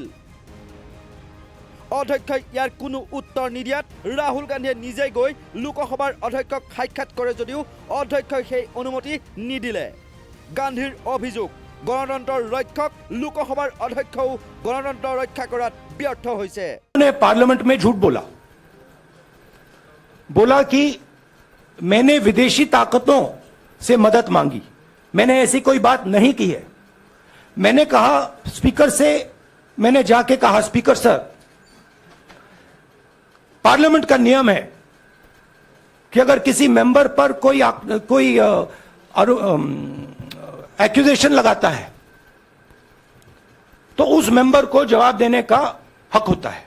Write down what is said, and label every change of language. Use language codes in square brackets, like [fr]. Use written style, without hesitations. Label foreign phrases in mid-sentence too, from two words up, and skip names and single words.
[as] অধ্যক্ষই ইয়াৰ কোনো উত্তৰ নিদিয়াত ৰাহুল গান্ধীয়ে নিজেই গৈ লোকসভাৰ অধ্যক্ষক সাক্ষাৎ কৰে যদিও অধ্যক্ষই সেই অনুমতি নিদিলে। গান্ধীৰ অভিযোগ, গণতন্ত্ৰৰ ৰক্ষক লোকসভাৰ অধ্যক্ষও গণতন্ত্ৰ ৰক্ষা কৰাত ব্যৰ্থ হৈছে। [hi] पार्लियामेंट में झूठ बोला कि मैंने विदेशी ताकतों से मदद मांगी। मैंने ऐसी कोई बात नहीं की है। मैंने कहा स्पीकर से, मैंने जाके कहा [en] speaker sir, [hi] पार्लियामेंट का नियम है कि अगर किसी मेंबर पर कोई एक्यूजेशन लगाता है तो उस मेंबर को जवाब देने का हक होता है।